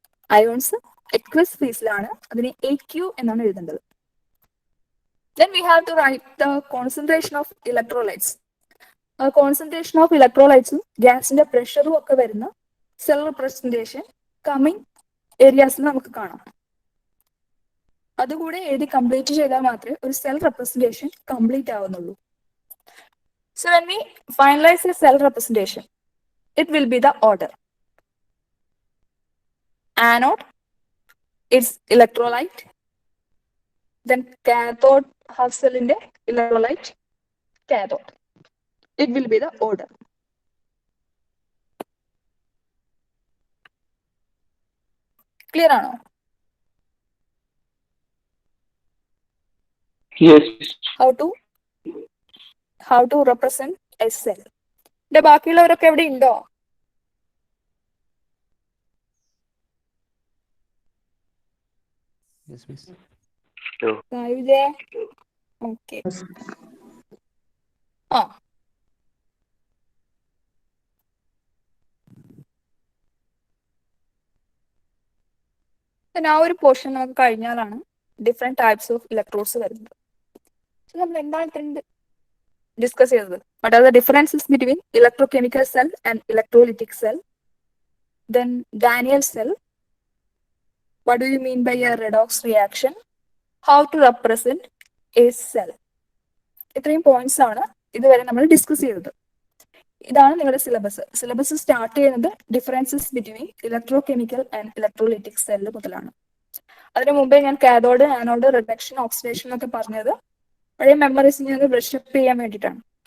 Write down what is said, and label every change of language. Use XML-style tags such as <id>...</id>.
<ml>Ions aqueous ഫേസിലാണ്, അതിനെ AQ എന്നാണ് എഴുതേണ്ടത്.</ml> <en>Then we have to write the concentration of electrolytes.</en> <ml>Concentration of ഇലക്ട്രോലൈറ്റ്സും ഗ്യാസിന്റെ പ്രഷറും ഒക്കെ വരുന്ന സെൽ റെപ്രസെന്റേഷൻ കമ്മിങ് ഏരിയാസിൽ നമുക്ക് കാണാം. അതുകൂടെ എഴുതി കംപ്ലീറ്റ് ചെയ്താൽ മാത്രമേ ഒരു cell representation complete ആവുന്നുള്ളൂ.</ml> <en>So when we finalize a cell representation, it will be the order. Anode, its electrolyte, then cathode half cell in the electrolyte cathode. It will be the order.</en> <ml>Clear ആണോ?</ml> <en>Yes. How to represent a cell.</en> <ml>ഇതിന്റെ ബാക്കിയുള്ളവരൊക്കെ എവിടെ ഉണ്ടോ?</ml> <en>Yes, miss.</en> <ml>സായുജേ, okay. ആ ഒരു portion നമുക്ക് കഴിഞ്ഞാലാണ് different types of electrodes വരുന്നത്. നമ്മൾ എന്താണ് ഇത്രയും ഡിസ്കസ് ചെയ്തത്?</ml> <en>What are the differences between electrochemical cell and electrolytic cell? Then Daniel cell. What do you mean by a redox reaction? How to represent a cell?</en> <ml>ഇത്രയും points ആണ് ഇതുവരെ നമ്മൾ discuss ചെയ്തത്. ഇതാണ് നിങ്ങളുടെ സിലബസ്. സിലബസ് സ്റ്റാർട്ട് ചെയ്യുന്നത് differences between electrochemical and electrolytic cell മുതലാണ്. അതിനു മുമ്പേ ഞാൻ കാഥോഡ്, ആനോഡ്, റിഡക്ഷൻ, ഓക്സിഡേഷൻ എന്നൊക്കെ പറഞ്ഞത് പഴയ മെമ്മറീസ് ഞാൻ ബ്രഷപ്പ് ചെയ്യാൻ വേണ്ടിയിട്ടാണ്.</ml>